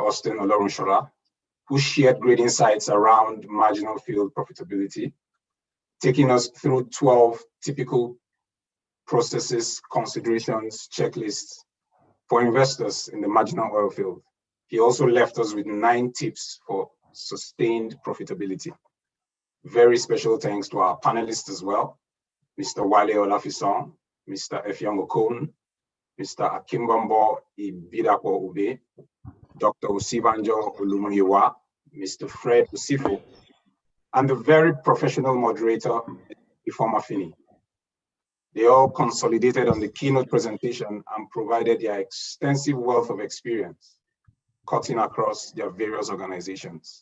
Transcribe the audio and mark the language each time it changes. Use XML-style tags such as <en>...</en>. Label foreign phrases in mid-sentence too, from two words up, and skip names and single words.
<en>Austin Olorunshola, who shared great insights around marginal field profitability, taking us through 12 typical processes, considerations, checklists for investors in the marginal oil field. He also left us with 9 tips for sustained profitability. Very special thanks to our panelists as well, Mr. Wale Olafison, Mr. Effiong Okon, Mr. Akimbombo Ibidapo Ube, Dr. Osibanjo Olumuyiwa, Mr. Fred Usifo, and the very professional moderator, Ifeoma Fini. They all consolidated on the keynote presentation and provided their extensive wealth of experience, cutting across their various organizations.</en>